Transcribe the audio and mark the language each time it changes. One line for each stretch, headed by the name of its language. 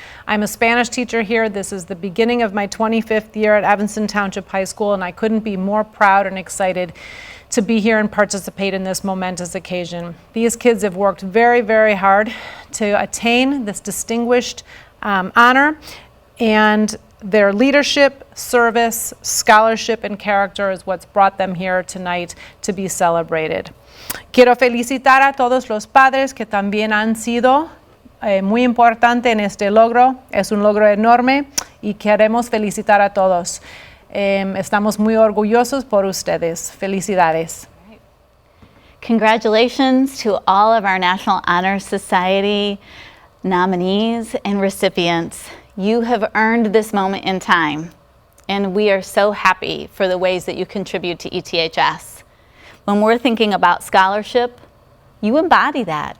English: I'm a Spanish teacher here. This is the beginning of my 25th year at Evanston Township High School, and I couldn't be more proud and excited to be here and participate in this momentous occasion. These kids have worked very, very hard to attain this distinguished honor, and their leadership, service, scholarship, and character is what's brought them here tonight to be celebrated.
Spanish: Quiero felicitar a todos los padres que también han sido muy importante en este logro. Es un logro enorme y queremos felicitar a todos. Estamos muy orgullosos por ustedes. Felicidades.
English: Congratulations to all of our National Honor Society nominees and recipients. You have earned this moment in time, and we are so happy for the ways that you contribute to ETHS. When we're thinking about scholarship, you embody that.